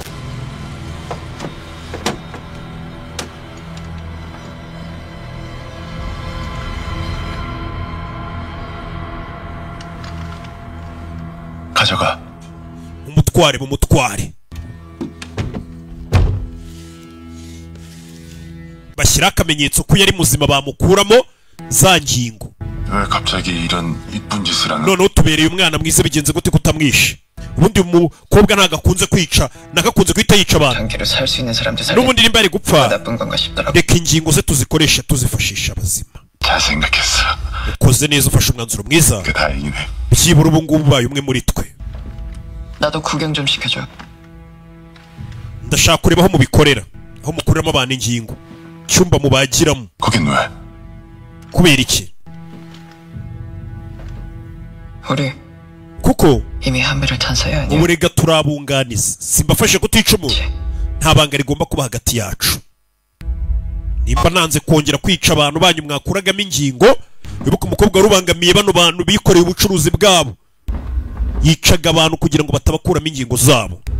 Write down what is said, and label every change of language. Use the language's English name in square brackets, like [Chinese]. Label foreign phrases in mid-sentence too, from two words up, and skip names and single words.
[Korean] 가져가. [Kinyarwanda] umutware. Bashyira akamenyetso ko yari muzima bamukuramo za ngingo. [Korean] 왜 갑자기 이런 이쁜 짓을 하는? [Kinyarwanda] None utubereye umwana mwiza bigenze gute kutamwishe? Ubundi umukobwa nagakunze kwica, nagakunze kwita yica abantu. [Korean] 단계로 살 수 있는 사람들 살리. [Kinyarwanda] Nubundi nimba ari gupfa. [Korean] 나쁜 건가 싶더라고. [Kinyarwanda] Reka ingingo ze tuzikoresha tuzifashisha abazima. [Korean] 잘 생각했어. [Kinyarwanda] Ukoze neza ufashe umwanzuro mwiza. [Korean] 그 다행이네. [Kinyarwanda] Byibura ubu ngubu baye umwe muri twe. [Korean] 나도 구경 좀 시켜줘. [Kinyarwanda] Ndashaka kureba aho mubikorera, aho mukuramo abantu ingingo. Cyumba mubagiramo. [Korean] 거긴 왜? [Kinyarwanda] Kubera iki? [Korean] 우리 [Kinyarwanda] Kuko [Korean] 이미 한배를 탄 사이 아니야? [Kinyarwanda] uburega turabunganiza. Simbafashe kutica umuntu. Nta banga rigomba kuba hagati yacu. Nimba nanze kongera kwica abantu banyu mwakuragamo ingingo, wibuka umukobwa rubangamiye bano bantu bikoreye ubucuruzi bwabo. Yicaga abantu kugira ngo batabakuramo ingingo zabo.